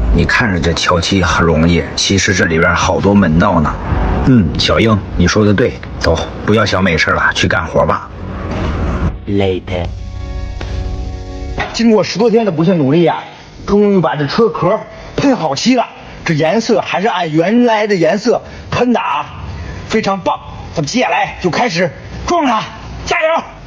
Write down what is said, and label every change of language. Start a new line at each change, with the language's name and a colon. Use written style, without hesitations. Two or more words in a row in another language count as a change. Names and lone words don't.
Chinese: 你看着這調漆很容易，其實這裡邊好多門道呢。小英，你說的對，走，不要想美事了，去幹活吧。Later。經過10多天的不懈努力呀，終於把這車殼噴好漆了。這顏色還是按原來的顏色噴的啊，非常棒。咱們接下來就開始撞它，加油！